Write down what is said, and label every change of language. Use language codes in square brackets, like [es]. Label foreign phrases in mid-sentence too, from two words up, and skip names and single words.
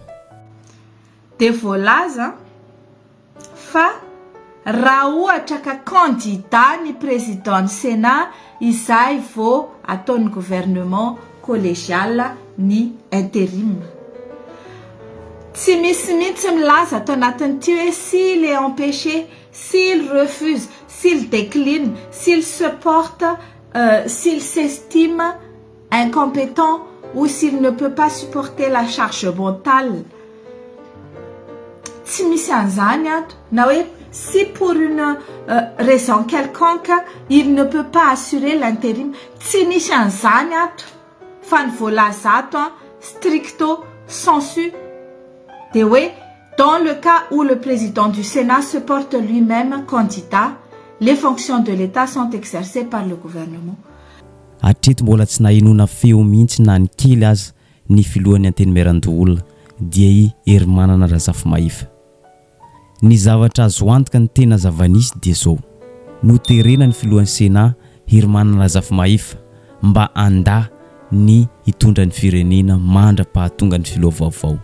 [mg] Dia voalaza fa raha ohatra ka candidat ny président ny Sénat izay vao ataon'ny [fr] gouvernement collégial [mg] ny intérim. Tsy misy mihitsy milaza atao anatin'ity hoe [fr] s'il est empêché, s'il refuse, s'il décline, s'il se porte, s'il s'estime incompétent ou s'il ne peut pas supporter la charge mentale. [mg] Tsy misy an'izany ato na hoe [fr] si pour une raison quelconque il ne peut pas assurer l'intérim. [mg] Tsy misy an'izany ato fa ny voalaza ato [la] stricto sensu [mg] de hoe [fr] dans le cas où le président du Sénat se porte lui-même candidat, les fonctions de l'État sont exercées par le gouvernement. [mg] Hatreto mbola tsy nahinona feo mihitsy na ny kely aza ny filohan'ny teny Merandoolona dia i Herman Razafimahify. Ny zavatra azo antoka ny tena zavanisy dia zao: noterena ny filohan'ny Sénat Herman Razafimahify mba anda ny hitondra ny firenena mandra-pahatonga ny filoha vaovao.